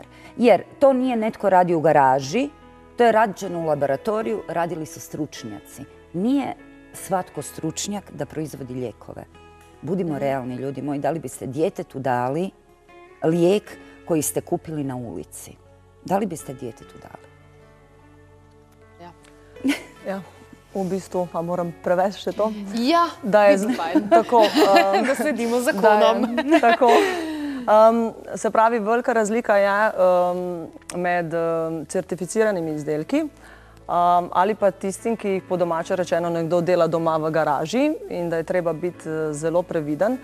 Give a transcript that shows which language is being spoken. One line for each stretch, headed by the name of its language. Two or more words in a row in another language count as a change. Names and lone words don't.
Croatian: Jer to nije netko radi u garaži, to je rađeno u laboratoriju, radili su stručnjaci. Nije svatko stručnjak da proizvodi lijekove. Budimo realni, ljudi moji, da li biste djetetu dali lijek koji ste kupili na ulici? Da li biste djetetu dali?
Slovenian: Ja, v bistvu pa moram prevesti še to. Ja, vidim fajn. Da sledimo zakonom. Tako. Se pravi, velika razlika je med certificiranimi izdelki ali pa tistim, ki jih po domače rečeno nekdo dela doma v garaži in da je treba biti zelo previden.